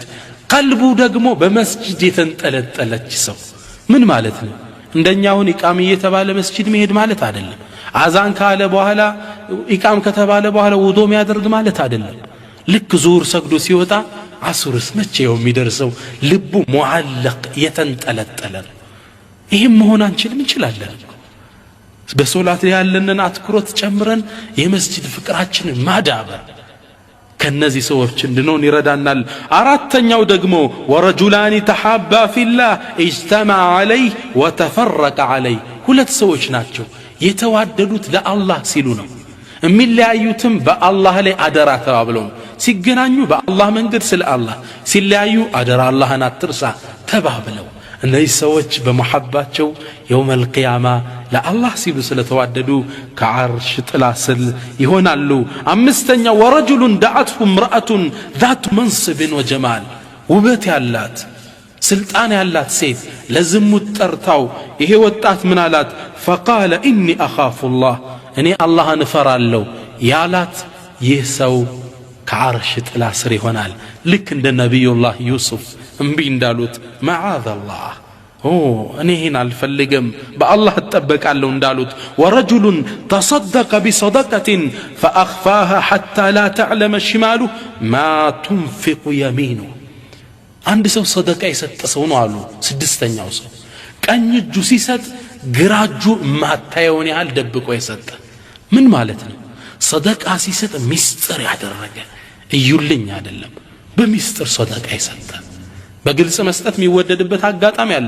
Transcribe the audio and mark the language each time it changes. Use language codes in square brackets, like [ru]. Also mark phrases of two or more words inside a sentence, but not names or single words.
[am] ቀልቡ ደግሞ በመስጂድ የተንጠለጠለች ሰው ምን ማለት ነው እንደኛውን ኢቃም እየተባለ መስጂድ መሄድ ማለት አይደለም አዛን ካለ በኋላ ኢቃም ከተባለ በኋላ ውዶ የሚያደርግ ማለት አይደለም ልክ ዙር ሰግዶ ሲወጣ አሱርስ መቼው የሚደርሰው ልቡ ሙዓለቅ የተንጠለጠለ ይሄም መሆን አንችልም እንችላለን በሶላት ያለንን አትኩሮት ጨምረን የመስጂድ ፍቅራችንን ማዳበር ከነዚህ ሰዎች እንድንሆን ይረዳናል አራተኛው ደግሞ [ar] ورجلان تحابا [am] ፊላህ [ar] اجتمع عليه وتفرق عليه [am] ሁለት ሰዎች ናቸው የተዋደዱት ለአላህ ሲሉ ነው የሚለያዩትም በአላህ ላይ አደራ ተባብለው ሲገናኙ በአላህ መንገድ ስለ አላህ ሲለያዩ አደራ አላህን አትርሳ ተባብለው እነዚህ ሰዎች በመሐባቸው [ar] يوم القيامة [am] ለአላህ ሲሉ ስለተዋደዱ ከዓርሽ ጥላ ስር ይሆናሉ አምስተኛ ወረጁሉን [ar] دعته امرأة ذات منصب [am] وجمال ውበት ያላት ስልጣን ያላት ሴት ለዝሙት ጠርታው ይሄ ወጣት ምን አላት [ar] فقال إني أخاف الله [am] እኔ አላህን እፈራለሁ ያላት ይህ ሰው ከዓርሽ ጥላ ስር ይሆናል ልክ እንደ ነብዩላህ ዩሱፍ እምቢ እንዳሉት [ar] معاذ الله [am] እኔ ይሄን አልፈልግም በአላህ ተጠበቃለሁ እንዳሉት ወረጁሉን [ar] تصدق بصدقة فأخفاها حتى لا تعلم شماله ما تنفق يمينه [am] አንድ ሰው ሰደቃ የሰጠ ሰው ነው አሉ ስድስተኛው ሰው ቀኝ እጁ ሲሰጥ ግራ እጁ ማታየውን ያህል ደብቆ የሰጠ ምን ማለት ነው ሰደቃ ሲሰጥ ሚስጥር ያደረገ እዩልኝ አይደለም በሚስጥር ሰደቃ የሰጠ በግልጽ መስጠት የሚወደድበት አጋጣሚ አለ